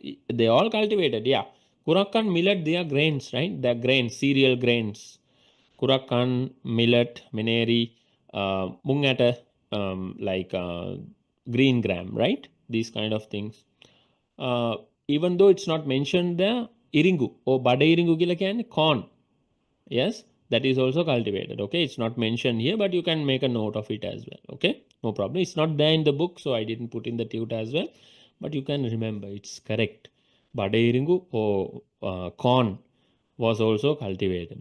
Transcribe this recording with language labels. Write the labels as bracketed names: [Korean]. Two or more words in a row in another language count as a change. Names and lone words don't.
[English] They all cultivated, yeah. Kurakkan, millet, they are grains, right? They are grains, cereal grains. Kurakkan, millet, meneri, mungata, like green gram, right? These kind of things. Even though it's not mentioned there, iringu, or [Sinhala] බඩ ඉරිඟු කියල කියන්නේ [English] corn. Yes, that is also cultivated. Okay, it's not mentioned here, but you can make a note of it as well. Okay, no problem. It's not there in the book, so I didn't put in the tutor as well, but you can remember it's correct. [Sinhala] බඩ ඉරිඟු [English] or corn was also cultivated.